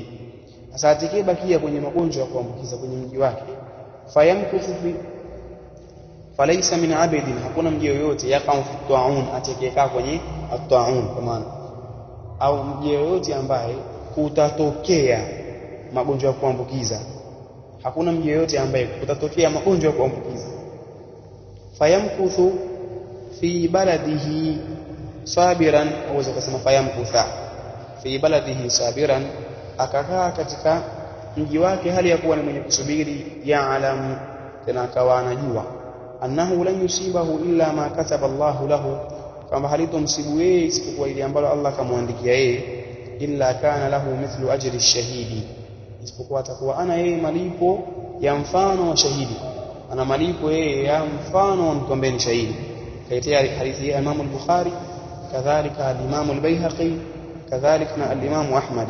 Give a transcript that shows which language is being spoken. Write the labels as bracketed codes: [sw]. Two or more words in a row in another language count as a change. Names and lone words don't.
[sw] Sasa atakayebakia kwenye magonjwa ya kuambukiza kwenye mji wake, [ar] فيمكث في فليس من عبد, [sw] hakuna mji yoyote [ar] يقع في الطاعون, [sw] atakayekaa kwenye at-ta'un, kwa maana au mji yoyote ambaye kutatokea magonjwa ya kuambukiza, hakuna mji yoyote ambaye kutatokea magonjwa ya kuambukiza. [ar] فيمكث في بلده صابرا, [sw] au kusema [ar] فيمكث في بلده صابرا, [sw] akakaa katika mji wake hali ya kuwa ni mwenye kusubiri. Ya'lamu, tena akawa anajua, [ar] أنه لن يصيبه إلا ما كتب الله له, [sw] kwamba halitomsibu yeye isipokuwa ile ambalo Allah kamwandikia yeye. [ar] إلا كان له مثل أجر الشهيد, [sw] isipokuwa atakuwa ana yeye malipo ya mfano wa shahidi, ana malipo yeye ya mfano wa mtu ambaye ni shahidi. Kaitia hadithi ya Imam al-Bukhari, kadhalika al-Imam al-Baihaqi, kadhalika na al-Imam Ahmad.